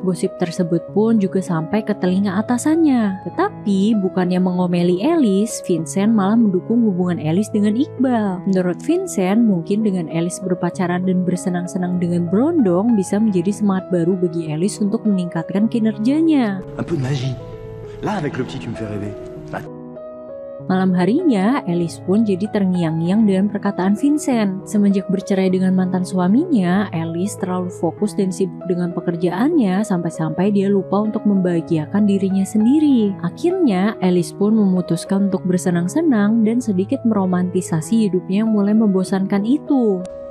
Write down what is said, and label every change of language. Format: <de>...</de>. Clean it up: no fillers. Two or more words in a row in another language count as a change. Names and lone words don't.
<id>Gosip tersebut pun juga sampai ke telinga atasannya. Tetapi bukannya mengomeli Alice, Vincent malah mendukung hubungan Alice dengan Iqbal. Menurut Vincent, mungkin dengan Alice berpacaran dan bersenang-senang dengan Brondong bisa menjadi semangat baru bagi Alice untuk meningkatkan kinerjanya.</id> <fr>Un peu de magie. Là, avec le petit, tu me fais rêver.</fr> <id>Malam harinya, Alice pun jadi terngiang-ngiang dengan perkataan Vincent. Semenjak bercerai dengan mantan suaminya, Alice terlalu fokus dan sibuk dengan pekerjaannya sampai-sampai dia lupa untuk membahagiakan dirinya sendiri. Akhirnya, Alice pun memutuskan untuk bersenang-senang dan sedikit meromantisasi hidupnya yang mulai membosankan itu.</id>